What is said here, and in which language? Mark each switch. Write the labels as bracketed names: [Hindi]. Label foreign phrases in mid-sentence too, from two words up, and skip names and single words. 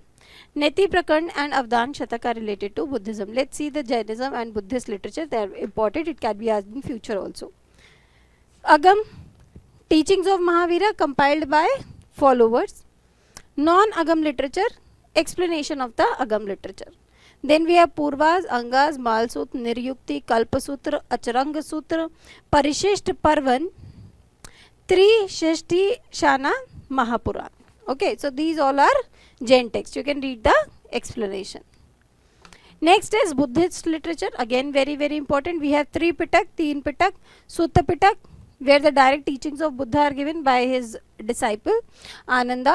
[English] Neti Prakand and Avadhan Shatak are related to Buddhism. Let's see the Jainism and Buddhist literature. They are important. It can be asked in future also. Agam, teachings of Mahavira compiled by followers. Non-Agam literature, explanation of the Agam literature. Then we have Purvas, Angas, Malsut, Niryukti, Kalpasutra, Acharanga Sutra, Parishisht Parvan, Trishashti Shana Mahapuran. Okay, so these all are Jain texts. You can read the explanation. Next is Buddhist literature. Again, very, very important. We have 3 Pitak, 3 Pitak, Sutta Pitak, where the direct teachings of Buddha are given by his disciple Ananda.